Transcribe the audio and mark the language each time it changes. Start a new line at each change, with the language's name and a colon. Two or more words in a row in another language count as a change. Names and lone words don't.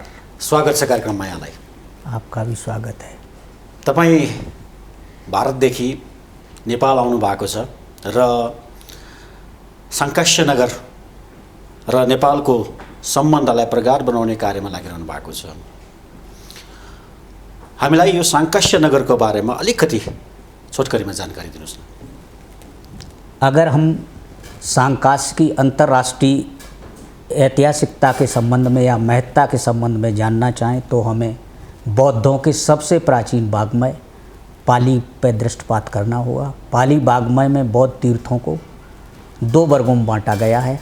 Nepali: स्वागत छ कार्यक्रममा यहाँलाई।
Hindi: आपका भी स्वागत है।
Nepali: तपाईँ भारतदेखि नेपाल आउनु भएको छ र साङ्कास्य नगर र नेपालको सम्बन्धलाई प्रगाढ बनाउने कार्यमा लागिरहनु भएको छ। हामीलाई यो साङ्कास्य नगरको बारेमा अलिकति छोटकरीमा जानकारी दिनुहोस् न।
Hindi: अगर हम साङ्कास्य की अंतर्राष्ट्रीय ऐतिहासिकता के संबंध में या महत्ता के संबंध में जानना चाहें तो हमें बौद्धों के सबसे प्राचीन वाग्मय पाली पर दृष्टिपात करना होगा। पाली वाग्मय में बौद्ध तीर्थों को 2 वर्गों में बांटा गया है।